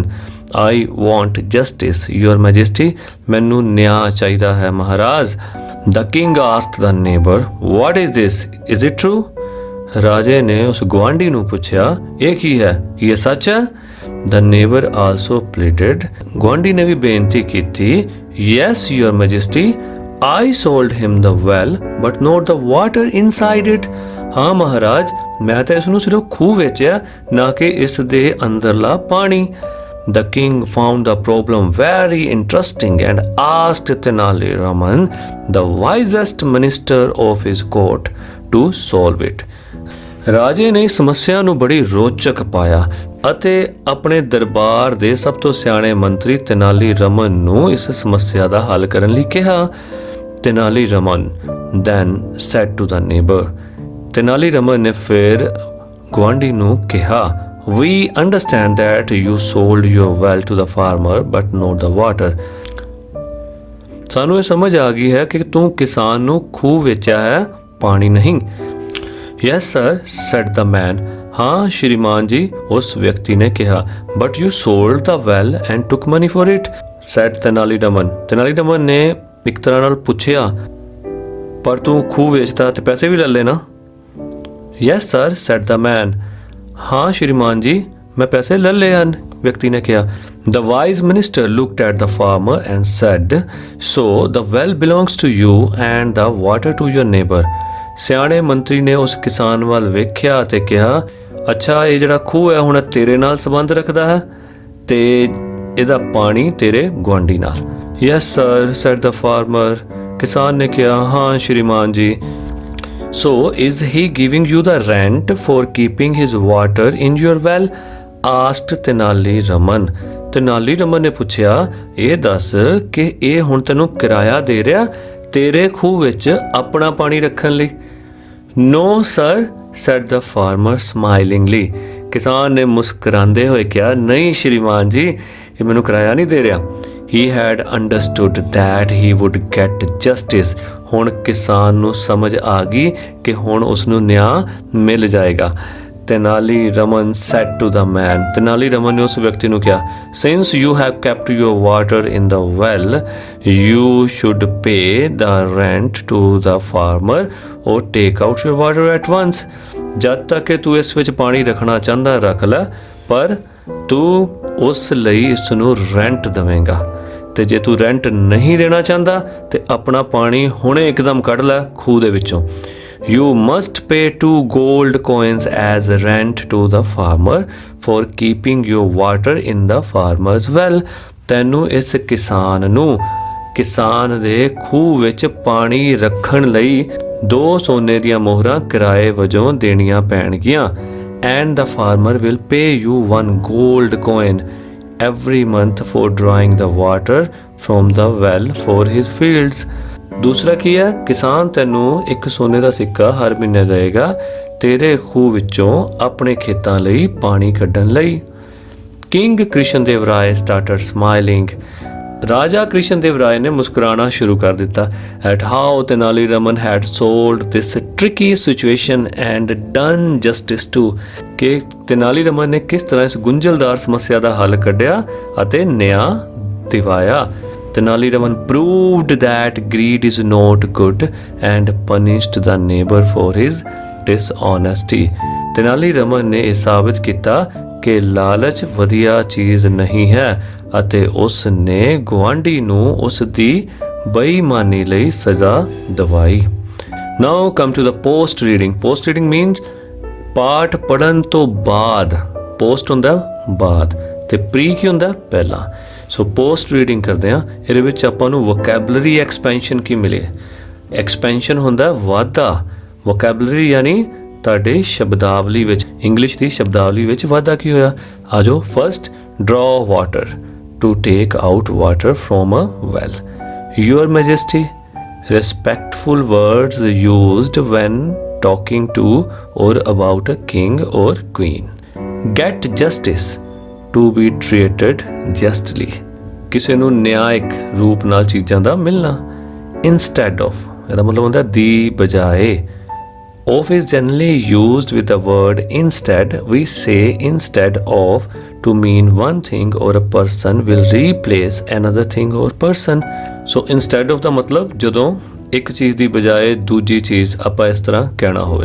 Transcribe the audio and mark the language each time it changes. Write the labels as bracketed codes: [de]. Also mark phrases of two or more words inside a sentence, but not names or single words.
[en] I want justice your majesty, [pa] ਮੈਨੂੰ ਨਿਆਂ ਚਾਹੀਦਾ ਹੈ ਮਹਾਰਾਜ। [en] the king asked the neighbor what is this is it true? [pa] ਰਾਜੇ ਨੇ ਉਸ ਗੁਆਂਢੀ ਨੂੰ ਪੁੱਛਿਆ, ਇਹ ਕੀ ਹੈ, ਕੀ ਇਹ ਸੱਚ ਹੈ? [en] the neighbor also pleaded, [pa] ਗੁਆਂਢੀ ਨੇ ਵੀ ਬੇਨਤੀ ਕੀਤੀ, [en] yes your majesty, I sold him the well but not the water inside it, [pa] ਹਾਂ ਮਹਾਰਾਜ ਮੈਂ ਤਾਂ ਇਸ ਨੂੰ ਸਿਰਫ ਖੂਹ ਵੇਚਿਆ, ਨਾ ਕਿ ਇਸ ਦੇ ਅੰਦਰਲਾ ਪਾਣੀ। [en] The king found the problem very interesting and asked Tenali Raman, the wisest minister of his court, to solve it. [pa] ਰਾਜੇ ਨੇ ਸਮੱਸਿਆ ਨੂੰ ਬੜੀ ਰੋਚਕ ਪਾਇਆ ਅਤੇ ਆਪਣੇ ਦਰਬਾਰ ਦੇ ਸਭ ਤੋਂ ਸਿਆਣੇ ਮੰਤਰੀ ਤੇਨਾਲੀ ਰਮਨ ਨੂੰ ਇਸ ਸਮੱਸਿਆ ਦਾ ਹੱਲ ਕਰਨ ਲਈ ਕਿਹਾ। [en] Tenali Raman then said to the neighbor, [pa] Tenali Raman ਨੇ ਫਿਰ ਗੁਆਂਢੀ ਨੂੰ ਕਿਹਾ, [en] we understand that you sold your well to the farmer but not the water, [pa] ਸਾਨੂੰ ਇਹ ਸਮਝ ਆ ਗਈ ਹੈ ਕਿ ਤੂੰ ਕਿਸਾਨ ਨੂੰ ਖੂਹ ਵੇਚਿਆ ਹੈ, ਪਾਣੀ ਨਹੀਂ। [en] Yes sir, said the man, [pa] ਹਾਂ ਸ਼੍ਰੀਮਾਨ ਜੀ, ਉਸ ਵਿਅਕਤੀ ਨੇ ਕਿਹਾ, [en] but you sold the well and took money for it, said Tenali Raman। [pa] Tenali Raman ਨੇ ਇੱਕ ਤਰ੍ਹਾਂ ਨਾਲ ਪੁੱਛਿਆ, ਪਰ ਤੂੰ ਖੂਹ ਵੇਚਦਾ ਤੇ ਪੈਸੇ ਵੀ ਲੈ ਲੈਣਾ। [en] yes sir, said the man, [pa] ਹਾਂ ਸ਼੍ਰੀਮਾਨ ਜੀ ਮੈਂ ਪੈਸੇ ਲੈ ਲਏ ਹਨ, ਵਿਅਕਤੀ ਨੇ ਕਿਹਾ। [en] the wise minister looked at the farmer and said, so the well belongs to you and the water to your neighbor, [pa] ਸਿਆਣੇ ਮੰਤਰੀ ਨੇ ਉਸ ਕਿਸਾਨ ਵੱਲ ਵੇਖਿਆ ਤੇ ਕਿਹਾ, ਅੱਛਾ ਇਹ ਜਿਹੜਾ ਖੂਹ ਹੈ ਹੁਣ ਤੇਰੇ ਨਾਲ ਸੰਬੰਧ ਰੱਖਦਾ ਹੈ ਤੇ ਇਹਦਾ ਪਾਣੀ ਤੇਰੇ ਗੁਆਂਢੀ ਨਾਲ। [en] Yes sir, said the farmer, [pa] ਕਿਸਾਨ ਨੇ ਕਿਹਾ, ਹਾਂ ਸ਼੍ਰੀਮਾਨ ਜੀ। [en] So is he giving you the rent for keeping his water in your well, asked Tenali Raman। [pa] Tenali Raman ਨੇ ਪੁੱਛਿਆ, ਇਹ ਦੱਸ ਕਿ ਇਹ ਹੁਣ ਤੈਨੂੰ ਕਿਰਾਇਆ ਦੇ ਰਿਹਾ ਤੇਰੇ ਖੂਹ ਵਿੱਚ ਆਪਣਾ ਪਾਣੀ ਰੱਖਣ ਲਈ? [en] No sir, said the farmer smilingly, [pa] ਕਿਸਾਨ ਨੇ ਮੁਸਕਰਾਉਂਦੇ ਹੋਏ ਕਿਹਾ, ਨਹੀਂ ਸ਼੍ਰੀਮਾਨ ਜੀ ਇਹ ਮੈਨੂੰ ਕਿਰਾਇਆ ਨਹੀਂ ਦੇ ਰਿਹਾ। [en] He had understood that he would get justice, [pa] ਹੁਣ ਕਿਸਾਨ ਨੂੰ ਸਮਝ ਆ ਗਈ ਕਿ ਹੁਣ ਉਸ ਨੂੰ ਨਿਆਂ ਮਿਲ ਜਾਏਗਾ। [en] Tenali Raman said to the man, [pa] Tenali Raman ਨੇ ਉਸ ਵਿਅਕਤੀ ਨੂੰ ਕਿਹਾ, [en] since you have kept your water in the well, you should pay the rent to the farmer or take out your water at once, [pa] ਜਦ ਤੱਕ ਕਿ ਤੂੰ ਇਸ ਵਿੱਚ ਪਾਣੀ ਰੱਖਣਾ ਚਾਹੁੰਦਾ ਰੱਖ ਲੈ, ਪਰ ਤੂੰ ਉਸ ਲਈ ਇਸ ਨੂੰ ਰੈਂਟ ਦੇਵੇਂਗਾ, ਤੇ ਜੇ ਤੂੰ ਰੈਂਟ ਨਹੀਂ ਦੇਣਾ ਚਾਹੁੰਦਾ ਤੇ ਆਪਣਾ ਪਾਣੀ ਹੁਣੇ ਇੱਕਦਮ ਕੱਢ ਲੈ ਖੂਹ ਦੇ ਵਿੱਚੋਂ। [en] You must pay 2 gold coins as rent to the farmer for keeping your water in the farmer's well, [pa] ਤੈਨੂੰ ਇਸ ਕਿਸਾਨ ਨੂੰ ਕਿਸਾਨ ਦੇ ਖੂਹ ਵਿੱਚ ਪਾਣੀ ਰੱਖਣ ਲਈ 2 ਸੋਨੇ ਦੀਆਂ ਮੋਹਰਾਂ ਕਿਰਾਏ ਵਜੋਂ ਦੇਣੀਆਂ ਪੈਣਗੀਆਂ। [en] And the farmer will pay you 1 gold coin every month for drawing the water from the well for his fields। [pa] ਦੂਸਰਾ ਕੀ ਹੈ, ਕਿਸਾਨ ਤੈਨੂੰ 1 ਸੋਨੇ ਦਾ ਸਿੱਕਾ ਹਰ ਮਹੀਨੇ ਦੇਵੇਗਾ ਤੇਰੇ ਖੂਹ ਵਿੱਚੋਂ ਆਪਣੇ ਖੇਤਾਂ ਲਈ ਪਾਣੀ ਕੱਢਣ ਲਈ। [en] King Krishna Dev Rai started smiling, [pa] ਰਾਜਾ ਕ੍ਰਿਸ਼ਨ ਦੇਵ ਰਾਏ ਨੇ ਮੁਸਕਰਾਣਾ ਸ਼ੁਰੂ ਕਰ ਦਿੱਤਾ। [en] at how Tenali Raman had solved this tricky situation and done justice to, [pa] ਕਿ ਤੇਨਾਲੀ ਰਮਨ ਨੇ ਕਿਸ ਤਰ੍ਹਾਂ ਇਸ ਗੁੰਝਲਦਾਰ ਸਮੱਸਿਆ ਦਾ ਹੱਲ ਕੱਢਿਆ ਅਤੇ ਨਿਆਂ ਦਿਵਾਇਆ। [en] Tenali Raman proved that greed is not good and punished the neighbor for his dishonesty। [pa] Tenali Raman ਨੇ ਇਹ ਸਾਬਿਤ ਕੀਤਾ ਕਿ ਲਾਲਚ ਵਧੀਆ ਚੀਜ਼ ਨਹੀਂ ਹੈ ਅਤੇ ਉਸ ਨੇ ਗੁਆਂਢੀ ਨੂੰ ਉਸ ਦੀ ਬੇਈਮਾਨੀ ਲਈ ਸਜ਼ਾ ਦਿਵਾਈ। [en] Now come to the post reading. Post reading means [pa] ਪਾਠ ਪੜਨ ਤੋਂ ਬਾਅਦ, ਪੋਸਟ ਹੁੰਦਾ ਬਾਅਦ ਤੇ ਪ੍ਰੀ ਕੀ ਹੁੰਦਾ ਪਹਿਲਾਂ। ਸੋ [en] post reading [pa] ਕਰਦੇ ਹਾਂ, ਇਹਦੇ ਵਿੱਚ ਆਪਾਂ ਨੂੰ [en] vocabulary expansion [pa] ਕੀ ਮਿਲੇ। ਐਕਸਪੈਂਸ਼ਨ ਹੁੰਦਾ ਵਾਧਾ, ਵੋਕੈਬਲਰੀ ਯਾਨੀ ਤੁਹਾਡੇ ਸ਼ਬਦਾਵਲੀ ਵਿੱਚ, ਇੰਗਲਿਸ਼ ਦੀ ਸ਼ਬਦਾਵਲੀ ਵਿੱਚ ਵਾਧਾ ਕੀ ਹੋਇਆ। ਆ ਜਾਓ। [en] first, draw water, to take out water from a well. your majesty, respectful words used when talking to or about a king or queen. Get justice, to be treated justly, [pa] ਕਿਸੇ ਨੂੰ ਨਿਆਇਕ ਰੂਪ ਨਾਲ ਚੀਜ਼ਾਂ ਦਾ ਮਿਲਣਾ। [en] Instead of, [pa] ਇਹਦਾ ਮਤਲਬ ਹੁੰਦਾ ਦੀ ਬਜਾਏ। [en] Of is generally used with the word instead. We say instead of to mean one thing or a person will replace another thing or person. So instead of [pa] ਦਾ ਮਤਲਬ ਜਦੋਂ ਇੱਕ ਚੀਜ਼ ਦੀ ਬਜਾਏ ਦੂਜੀ ਚੀਜ਼ ਆਪਾਂ ਇਸ ਤਰ੍ਹਾਂ ਕਹਿਣਾ ਹੋਵੇ।